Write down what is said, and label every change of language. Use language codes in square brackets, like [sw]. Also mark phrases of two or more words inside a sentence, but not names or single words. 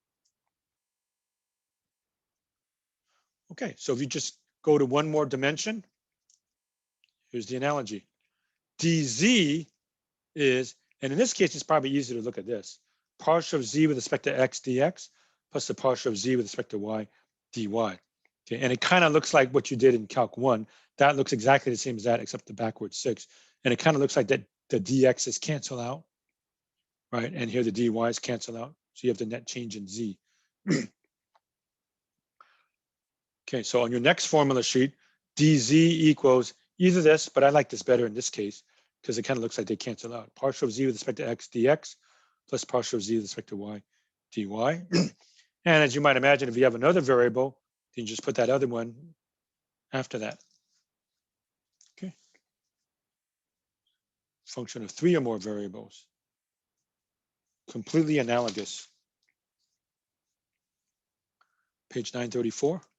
[en] Okay, so if you just go to one more dimension, here's the analogy. dz is, and in this case, it's probably easier to look at this, partial of z with respect to x dx plus the partial of z with respect to y dy. Okay, and it kind of looks like what you did in Calc 1. That looks exactly the same as that, except the backward 6. And it kind of looks like that the dx's cancel out, right? And here the dy's cancel out. So you have the net change in z. Okay, so on your next formula sheet, dz equals either this, but I like this better in this case, because it kind of looks like they cancel out. Partial of z with respect to x dx plus partial of z with respect to y dy. And as you might imagine, if you have another variable, then you just put that other one after that. Okay. Function of 3 or more variables. Completely analogous. Page 934.